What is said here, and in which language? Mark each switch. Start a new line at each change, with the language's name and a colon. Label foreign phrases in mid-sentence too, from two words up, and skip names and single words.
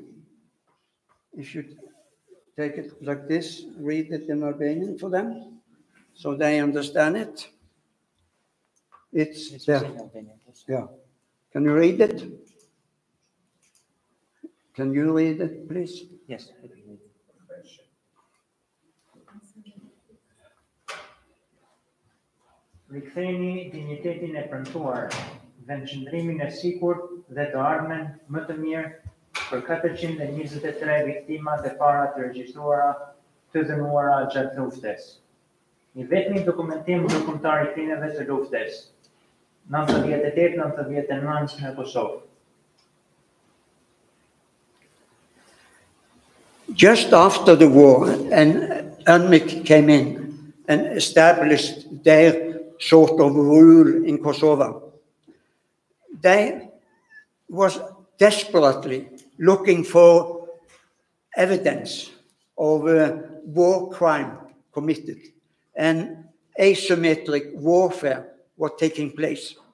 English: If you take it like this, read it in Albanian for them, so they understand it. It's there. Yeah. Can you read it? Can you read it, please? Yes, I can read it.
Albanian: Riktheni dinjitetin e premtuar, vendqëndrimin e sigurt dhe të ardhmen më të mirë për 423 viktimat e para të regjistruara të dënuara gjatë luftës. Një vetmi dokumentim ndërkombëtar I krimeve të luftës, 98-99 në Kosovë.
English: Just after the war, and UNMIK came in and established their sort of rule in Kosovo. They was desperately looking for evidence of war crime committed, and asymmetric warfare was taking place.